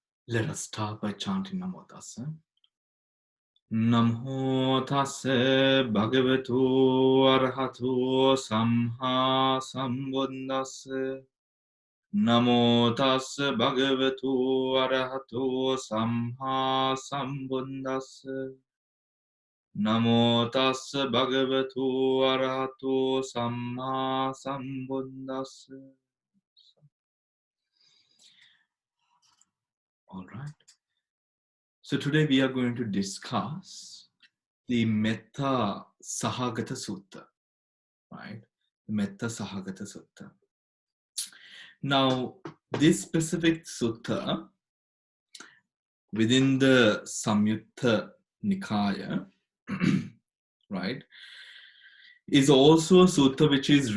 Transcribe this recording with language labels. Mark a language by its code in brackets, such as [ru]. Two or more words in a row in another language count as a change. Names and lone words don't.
[en] Let us start by chanting [pi] Namo Tassa. Namo Tassa Bhagavato Arahato Samha Sambuddhassa. Namo Tassa Bhagavato Arahato Samha Sambuddhassa. Namo Tassa Bhagavato Arahato Samma Sambuddhassa. [en] All right. So today we are going to discuss the Metta Sahagata Sutta, right? The Metta Sahagata Sutta. Now, this specific sutta within the Samyutta Nikaya, right, is also a sutta which is